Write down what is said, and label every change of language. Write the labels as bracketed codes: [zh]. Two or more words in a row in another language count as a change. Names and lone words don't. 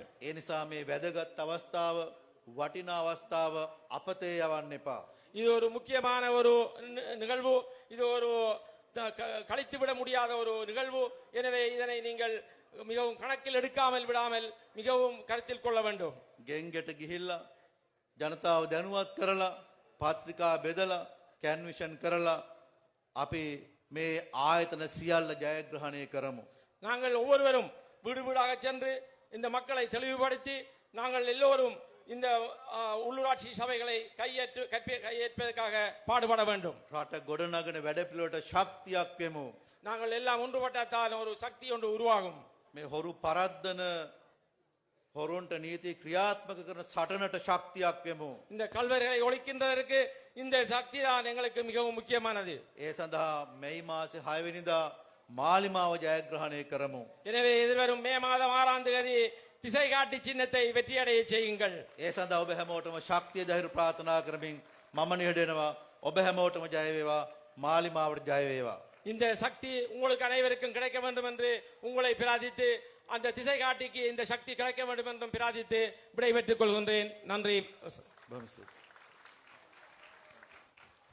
[si] ඒ නිසා මේ වැදගත් අවස්ථාව වටිනා අවස්ථාව අපතේ යවන්න එපා. [ta] இது ஒரு முக்கியமான ஒரு நிகழ்வு. இது ஒரு கழித்துவிட முடியாத ஒரு நிகழ்வு. எனவே இதனை நீங்கள் மிகவும் கணக்கில் எடுக்காமல் விடாமல் மிகவும் கருத்தில் கொள்ள வேண்டும். [si] ගෙන්ගෙට ගිහිල්ලා ජනතාව දැනුවත් කරලා පත්‍රිකා බෙදලා කැන්විෂන් කරලා අපි මේ ආයතන සියල්ල ජයග්‍රහණය කරමු. [ta] நாங்கள் ஒவ்வொருவரும் வீடு வீடாக சென்று இந்த மக்களை தெளிவுபடுத்தி நாங்கள் எல்லோரும் இந்த உள்ளூராட்சி சபைகளை கையேற்பதற்காக பாடுபட வேண்டும். [si] රට ගොඩනගන වැඩපිළිවෙලට ශක්තියක් වෙමු. [ta] நாங்கள் எல்லாம் ஒன்றுபட்டால் ஒரு சக்தி ஒன்று உருவாகும். [si] මේ හොරු පරද්දන හොරුන්ට නීති ක්‍රියාත්මක කරන සටනට ශක්තියක් වෙමු. [ta] இந்த கல்வர்களை ஒழிக்கின்றதற்கு இந்த சக்தி தான் எங்களுக்கு மிகவும் முக்கியமானது. [si] ඒ සඳහා මැයි මාසේ 6 වෙනිදා මාලිමාව ජයග්‍රහණය කරමු. [ta] எனவே எதிர்வரும் மே மாதம் 6ஆம் தேதி திசை காட்டி சின்னத்தை வெற்றியடைய செய்யுங்கள். [si] ඒ සඳහා ඔබ හැමෝටම ශක්තිය ධෛර්ය ප්‍රාර්ථනා කරමින් මම නිහඬනවා. ඔබ හැමෝටම ජය වේවා. මාලිමාවට ජය වේවා. [ta] இந்த சக்தி உங்களுக்கு அனைவருக்கும் கிடைக்க வேண்டும் என்று உங்களை பிரார்த்தித்து அந்த திசை காட்டிக்கு இந்த சக்தி கிடைக்க வேண்டும் என்றும் பிரார்த்தித்து விடைபெற்றுக் கொள்கின்றேன். நன்றி.